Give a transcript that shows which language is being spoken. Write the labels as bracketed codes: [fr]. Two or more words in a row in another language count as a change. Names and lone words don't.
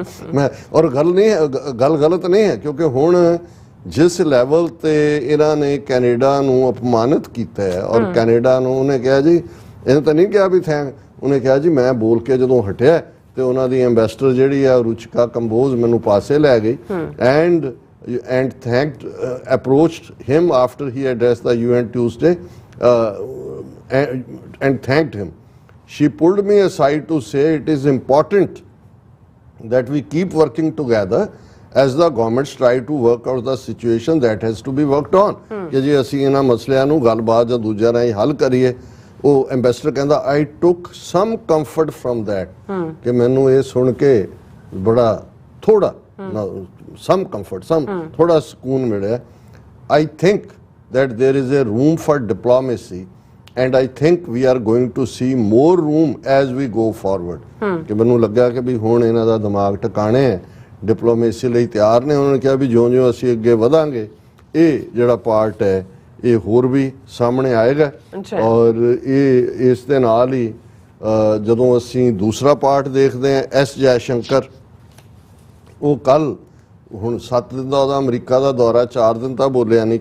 [pa] ਮੈਂ ਔਰ ਗੱਲ ਗਲਤ ਨਹੀਂ ਹੈ, ਕਿਉਂਕਿ ਹੁਣ ਜਿਸ ਲੈਵਲ ਤੇ ਇਹਨਾਂ ਨੇ ਕੈਨੇਡਾ ਨੂੰ ਅਪਮਾਨਿਤ ਕੀਤਾ ਹੈ, ਔਰ ਕੈਨੇਡਾ ਨੂੰ ਉਹਨੇ ਕਿਹਾ ਜੀ, ਇਹਨੇ ਤਾਂ ਨਹੀਂ ਕਿਹਾ ਵੀ ਥੈਂਕ, ਉਹਨੇ ਕਿਹਾ ਜੀ ਮੈਂ ਬੋਲ ਕੇ ਜਦੋਂ ਹਟਿਆ ਤੇ ਉਹਨਾਂ ਦੀ ਐਂਬੈਸਡਰ ਜਿਹੜੀ ਆ ਰੁਚਿਕਾ ਕੰਬੋਜ ਮੈਨੂੰ ਪਾਸੇ ਲੈ ਗਈ ਐਂਡ [en] thanked approached him after he addressed the UN Tuesday and thanked him. She pulled me aside to say it is important that we keep working together as the governments try to work out the situation that has to be worked on. [pa] ਕਿ ਜੀ ਅਸੀਂ ਇਹਨਾਂ ਮਸਲਿਆਂ ਨੂੰ ਗੱਲਬਾਤ ਜਾਂ ਦੂਜਿਆਂ ਰਾਹੀਂ ਹੱਲ ਕਰੀਏ। ਉਹ ਐਂਬੈਸਡਰ ਕਹਿੰਦਾ [en] I took some comfort from that [pa] ਕਿ ਮੈਨੂੰ ਇਹ ਸੁਣ ਕੇ ਬੜਾ ਥੋੜਾ [en] some comfort, [pa] ਥੋੜਾ ਸਕੂਨ ਮਿਲਿਆ। [en] I think that there is a room for diplomacy and I think we are going to see more room as we go forward। [pa] ਕਿ ਮੈਨੂੰ ਲੱਗਾ ਕਿ ਵੀ ਹੁਣ ਇਹਨਾਂ ਦਾ ਦਿਮਾਗ ਟਿਕਾਣੇ ਹੈ, ਡਿਪਲੋਮੇਸੀ ਲਈ ਤਿਆਰ ਨੇ। ਉਹਨਾਂ ਨੇ ਕਿਹਾ ਵੀ ਜਿਉਂ-ਜਿਉਂ ਅਸੀਂ ਅੱਗੇ ਵਧਾਂਗੇ ਇਹ ਜਿਹੜਾ ਪਾਰਟ ਹੈ ਇਹ ਹੋਰ ਵੀ ਸਾਹਮਣੇ ਆਏਗਾ। ਔਰ ਇਹ ਇਸ ਦੇ ਨਾਲ ਹੀ ਜਦੋਂ ਅਸੀਂ ਦੂਸਰਾ ਪਾਰਟ ਦੇਖਦੇ ਹਾਂ ਐਸ ਜੈਸ਼ੰਕਰ, ਉਹ ਕੱਲ ਹੁਣ 7 ਦਿਨ ਦਾ ਉਹਦਾ ਅਮਰੀਕਾ ਦਾ ਦੌਰਾ, 4 ਦਿਨ ਤਾਂ ਬੋਲਿਆ ਨਹੀਂ।